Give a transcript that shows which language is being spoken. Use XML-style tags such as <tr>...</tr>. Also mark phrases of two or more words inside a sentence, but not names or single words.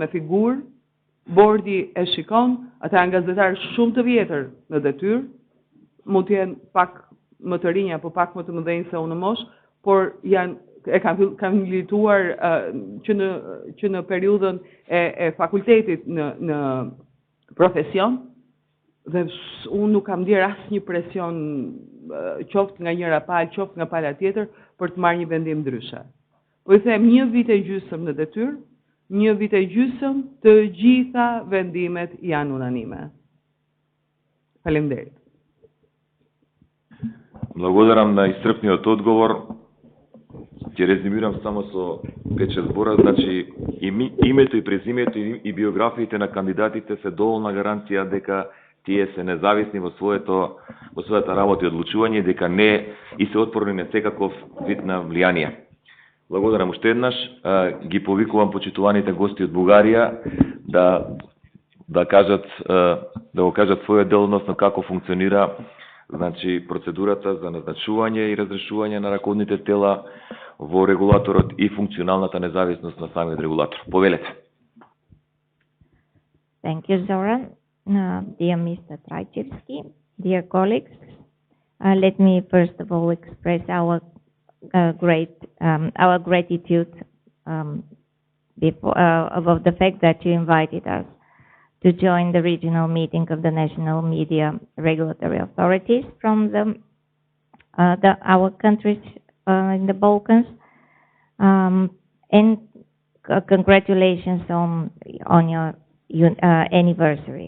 <sq>figurë, bordi e shikon, ata janë gazetarë shumë të vjetër në detyrë, mund të jenë pak më të rinj apo pak më të mëdhenj se unë në moshë, por kanë milituar që në periudhën e fakultetit në profesion, dhe unë nuk kam ndier asnjë presion qoftë nga njëra palë, qoftë nga pala tjetër, për të marrë një vendim ndryshe. Po I them 1 vit e gjysmë në detyrë, 1 vit e gjysmë të gjitha vendimet janë unanime. Faleminderit.</sq> <mk>Благодарам на исцрпниот одговор. Ќе резюмирам само со 5-6 збора, значи името и презимето и биографиите на кандидатите се доволна гаранција дека тие се независни во својата работа и одлучување, дека не и се отпорни на секаков вид на влијание. Благодарам уште еднаш, ги повикувам почитуваните гости од Бугарија да го кажат својот дел, односно како функционира значи процедурата за назначување и разрешување на раководните тела во регулаторот и функционалната независност на самиот регулатор. Повелете.</mk> <en>Thank you, Zoran. Dear Mr. Trajčevski, dear colleagues, let me first of all express our gratitude about the fact that you invited us to join the regional meeting of the national media regulatory authorities from our countries in the Balkans, and congratulations on your anniversary.</en>